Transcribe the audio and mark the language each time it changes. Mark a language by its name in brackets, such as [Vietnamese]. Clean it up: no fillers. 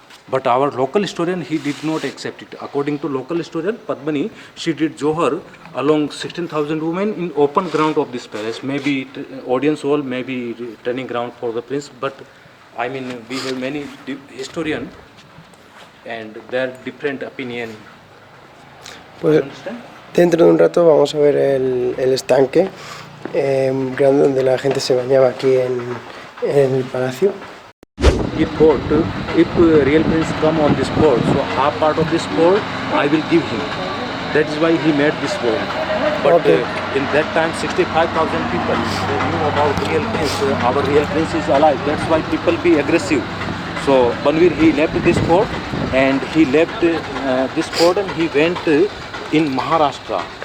[English] But our local historian, he did not accept it. According to local historian, Padmani, she did Johar along 16,000 women in open ground of this palace. Maybe audience hall, maybe training ground for the prince. But I mean, we have many historians and their different opinion. [Spanish] Pues dentro de un rato vamos a ver el estanque grande donde la gente se bañaba aquí en el palacio. [English] He thought, if real prince come on this board, so half part of this board I will give him. That is why he made this board. But Okay. In that time, 65,000 people they knew about real prince. Our real prince is alive. That's why people be aggressive. So Banvir, he left this fort and he left this fort and he went in Maharashtra.